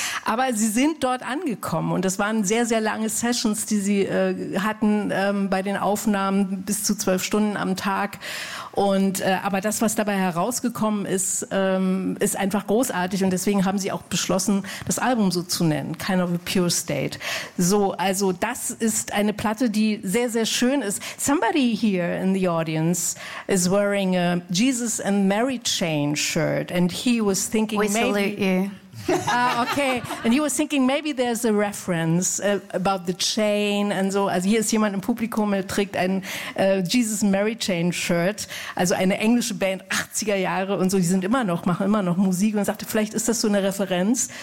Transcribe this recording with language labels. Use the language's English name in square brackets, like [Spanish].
[German] Aber Sie sind dort angekommen und das waren sehr, sehr lange Sessions, die Sie hatten bei den Aufnahmen bis zu 12 Stunden am Tag. Und aber das, was dabei herausgekommen ist, ist einfach großartig und deswegen haben Sie auch beschlossen, das Album so zu nennen, Kind of a Pure State. So, also das ist eine Platte, die sehr, sehr schön ist. [English] Somebody here in the audience is wearing a Jesus and Mary chain shirt and he was thinking we maybe... salute you. Okay, and he was thinking maybe there's a reference about the chain and so. [German] Also hier ist jemand im Publikum, der trägt ein Jesus Mary Chain Shirt, also eine englische Band, 80er Jahre und so, die sind immer noch, machen immer noch Musik und sagte, vielleicht ist das so eine Referenz.